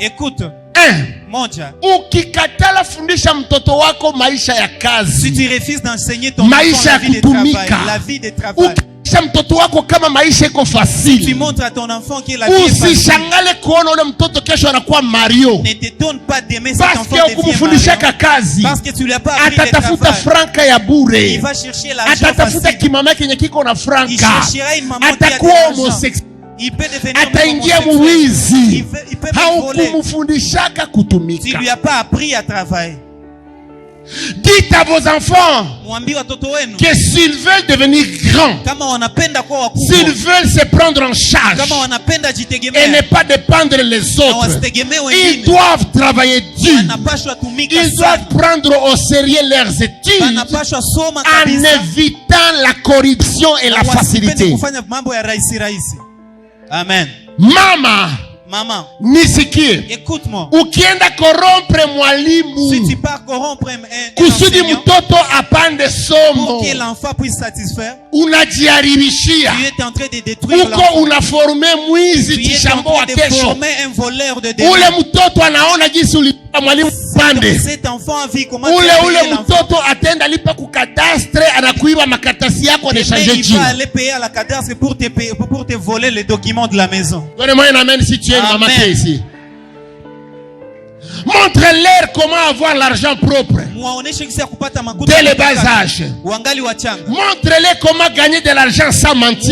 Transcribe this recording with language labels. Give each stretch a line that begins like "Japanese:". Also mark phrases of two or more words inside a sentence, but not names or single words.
Swahili: Ukikatala fundisha mtoto wako maisha ya kazi, maisha ya kutumika, ukisha mtoto wako kama maisha iko fasili, usishangale kuona ule mtoto kesho anakuwa Mario paske ukumufundisha kazi. Atatafuta franka ya bure, atatafuta kimama kenye kiko na franka, atakuwa homosexuel, ataingia muwizi. Haukumufundishaka kutumika.
French: Dites à vos enfants que s'ils veulent devenir grands, s'ils veulent se prendre en charge et ne pas dépendre les autres, ils doivent travailler dur. Ils doivent prendre au sérieux leurs études en évitant la corruption et la facilité. Amen.
Swahili: Mama, nisikie.
French: Écoute-moi.
Swahili: Ukienda corrompre mwalimu,
French: si tu pars corrompre
Swahili: kusudi mtoto apande somo,
French: pour que l'enfant puisse satisfaire,
Swahili: unajiharibishia.
French: Tu es en train de détruire l'enfant.
Swahili: Uko unaforme mwizi tishambo wa kesho. Ule mtoto anaona jinsi ulipa mwalimu pande.
French: Cet enfant a vu comment
Swahili: ule mtoto atenda lipa ku cadastre, anakuiba makatasi yako na changer jina.
French: Il va aller payer à la cadastre pour te voler les documents de la maison. Donne-moi un amen si tu es une maman ici. Montre-leur comment avoir l'argent propre dès le bas âge. Montre-leur comment gagner de l'argent sans mentir.